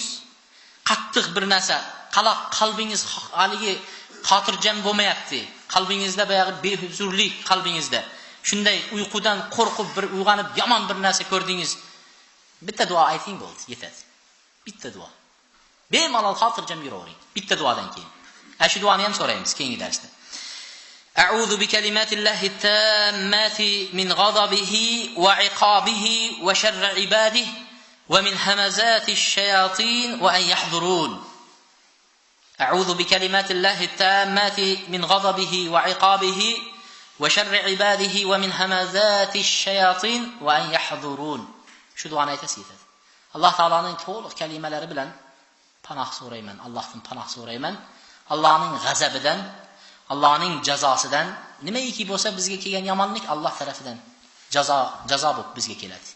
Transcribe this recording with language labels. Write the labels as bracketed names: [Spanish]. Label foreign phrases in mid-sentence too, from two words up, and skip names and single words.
[Uzbek] Qattiq bir narsa, qalbingiz haligi xotirjam bo'lmayapti. Qalbingizda bayog'i behuzurlik qalbingizda. Shunday uyqudan qo'rqib bir uyg'onib yomon bir narsa ko'rdingiz. Bitta duo ayting bo'ldi, yetadi. Bitta duo. Bemalol xotirjam yuravering. Bitta duodan keyin. Shu duoni ham so'raymiz keyingi darsda. [Arabic] أعوذ بكلمات الله التامات من غضبه وعقابه وشر عباده ومن همزات الشياطين وأن يحضرون. أعوذ بكلمات الله التامات من غضبه وعقابه وشر عباده ومن همزات الشياطين وأن يحضرون. [Uzbek] Shu duoni aytasiz. Alloh taoloning to'liq kalimalari bilan panoh so'rayman, Allohdan panoh so'rayman. Allohning g'azabidan, Allohning jazosidan, nimaiki bo'lsa bizga kelgan yomonlik Alloh tarafidan jazo bo'lib bizga keladi.